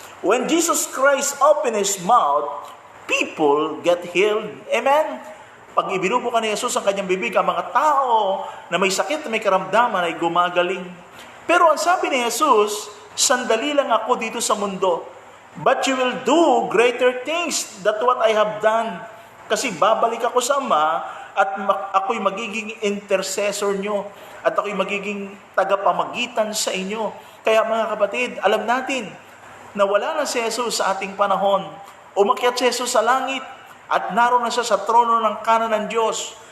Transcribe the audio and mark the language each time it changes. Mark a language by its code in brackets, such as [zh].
[en] When Jesus Christ opened His mouth, people get healed. Amen? [tl] Pag ibinubukan ni Jesus ang kanyang bibig, ang mga tao na may sakit, na may karamdaman ay gumagaling. Pero ang sabi ni Jesus, sandali lang ako dito sa mundo. [en] But you will do greater things than what I have done. [tl] Kasi babalik ako sa Ama at ako'y magiging intercessor nyo. At ako'y magiging tagapamagitan sa inyo. Kaya mga kapatid, alam natin na wala na si Jesus sa ating panahon. Umakyat si Jesus sa langit at naroon na siya sa trono ng kanan ng Diyos.